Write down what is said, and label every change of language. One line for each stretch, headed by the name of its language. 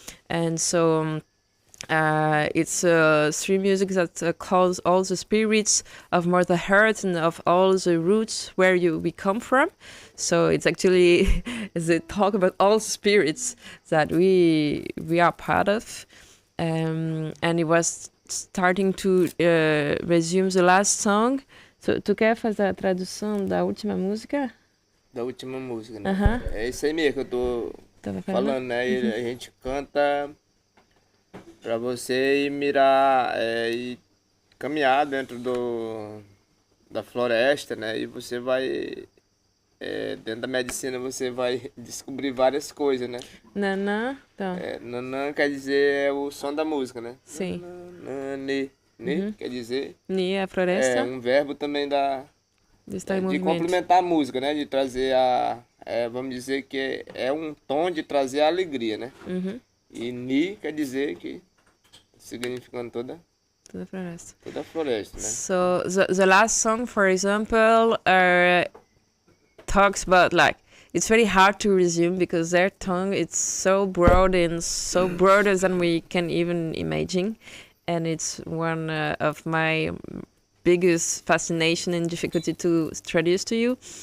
English: And so it's three music that calls all the spirits of Mother Earth and of all the roots where we come from. So it's actually they talk about all the spirits that we are part of, and it was starting to resume the last song. So,
Portuguese: tu quer fazer a tradução da última música? Da última música, né? É isso aí mesmo que eu tô falando, né? E a gente canta pra você ir mirar e caminhar dentro da floresta, né? E você vai... dentro da medicina você vai descobrir várias coisas, né? Nanã, então. Nanã quer dizer o som da música, né? Sim. Ni quer dizer... Ni é a floresta. É um verbo também de complementar a música, né? De trazer vamos dizer que é um tom de trazer a alegria, né? E Ni quer dizer que significando toda a floresta. Toda a floresta, né?
English: So the last song, for example, talks about like it's very hard to resume because their tongue it's so broad and so broader than we can even imagine, and it's one of my biggest fascination and difficulty to introduce to you,